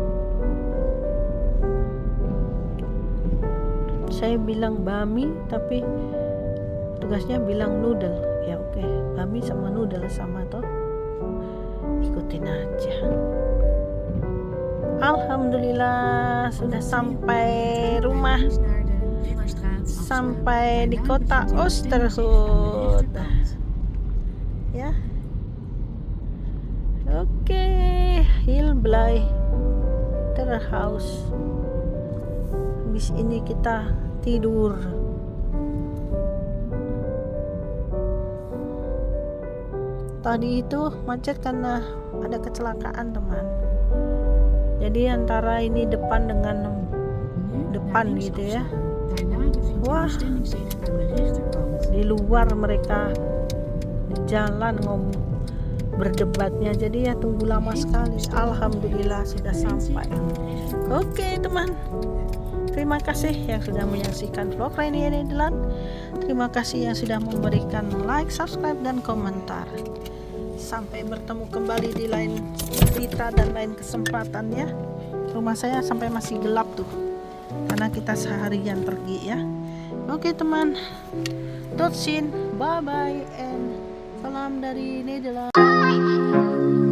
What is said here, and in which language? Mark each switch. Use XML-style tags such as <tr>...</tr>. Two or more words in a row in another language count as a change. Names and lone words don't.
<id>Saya bilang bami tapi tugasnya bilang noodle. Ya oke, bami sama noodle sama toh, ikutin aja. Alhamdulillah sudah sampai rumah,</id> <nl>Links naar de Ridderstraat afslaan.</nl> <id>sampai di</id> <nl>Daarna</nl> <id>kota</id> <nl>bevindt u zich aan de</nl> <id>Oosterhout</id> <nl>rechterkant.</nl> <id>ya. Oke, Hilblij Terhaus. Habis ini kita tidur. Tadi itu macet karena ada kecelakaan, teman. Jadi antara ini depan dengan depan gitu ya.</id> <nl>Daarna bevindt u</nl> <id>Wah.</id> <nl>een bestemming zich aan de rechterkant.</nl> <id>Di luar mereka di jalan berdebatnya, jadi ya tunggu lama sekali. Alhamdulillah sudah sampai. Oke teman, terima kasih yang sudah menyaksikan vlog Rainy Nederland. Terima kasih yang sudah memberikan like, subscribe, dan komentar. Sampai bertemu kembali di lain cerita dan lain kesempatan ya. Rumah saya sampai masih gelap tuh, karena kita seharian pergi ya. Oke teman,</id> <nl>tot ziens,</nl> <en>bye bye, and</en> <id>salam dari Nederland.</id>